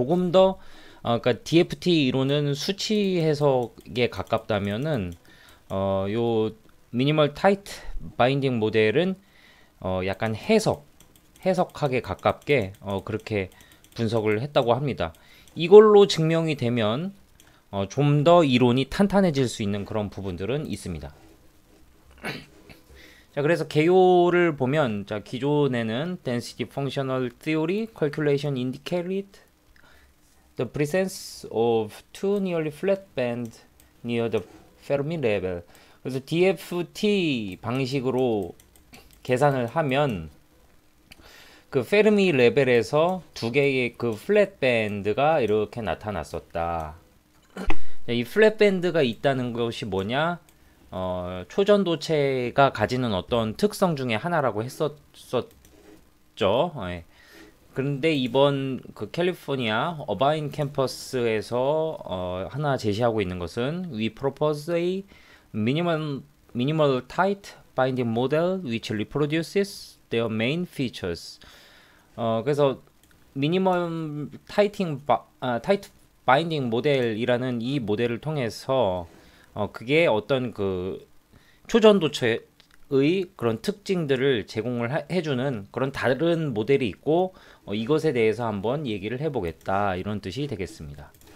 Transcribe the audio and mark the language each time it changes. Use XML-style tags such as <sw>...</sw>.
<ko>조금 더 그러니까 DFT 이론은 수치 해석에 가깝다면은 요 미니멀 타이트 바인딩 모델은 약간 해석하게 가깝게 그렇게 분석을 했다고 합니다. 이걸로 증명이 되면 좀 더 이론이 탄탄해질 수 있는 그런 부분들은 있습니다. 자, 그래서 개요를 보면 자, 기존에는</ko> <en>density functional theory calculation indicated the presence of two nearly flat bands near the Fermi level.</en> <ko>그래서 DFT 방식으로 계산을 하면 그 페르미 레벨에서 두 개의 그 플랫 밴드가 이렇게 나타났었다. 이 플랫 밴드가 있다는 것이 뭐냐? 초전도체가 가지는 어떤 특성 중에 하나라고 했었죠. 예. 그런데 이번 그 캘리포니아 어바인 캠퍼스에서 하나 제시하고 있는 것은</ko> <en>we propose a minimal tight binding model which reproduces their main features.</en> <ko>그래서 미니멀 타이트 바인딩 모델이라는 이 모델을 통해서 그게 어떤 그 초전도체의 그런 특징들을 제공을 해주는 그런 다른 모델이 있고 이것에 대해서 한번 얘기를 해보겠다 이런 뜻이 되겠습니다.</ko>